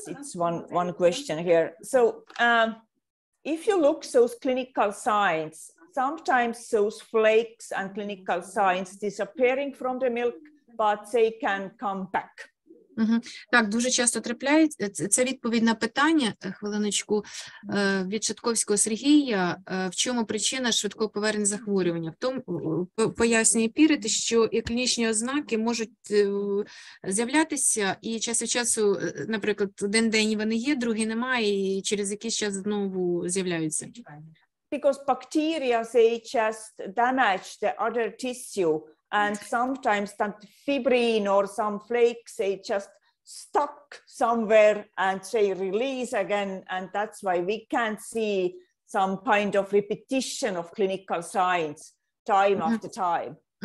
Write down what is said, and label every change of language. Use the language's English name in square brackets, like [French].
[English] It's one question here. So if you look those clinical signs, sometimes those flakes and clinical signs disappearing from the milk, but they can come back. [Ukrainian] Так, дуже часто трапляється. Це відповідь на питання, хвилиночку, від Шатковського Сергія. В чому причина швидкого повернення захворювання? В тому, пояснює Piret, що і клінічні ознаки можуть з'являтися, і час від часу, наприклад, один день вони є, другий немає, і через якийсь час знову з'являються. [English] Because bacteria, they just damage the other tissue and sometimes that fibrin or some flakes, they just stuck somewhere and they release again, and that's why we can't see some kind of repetition of clinical signs time after time.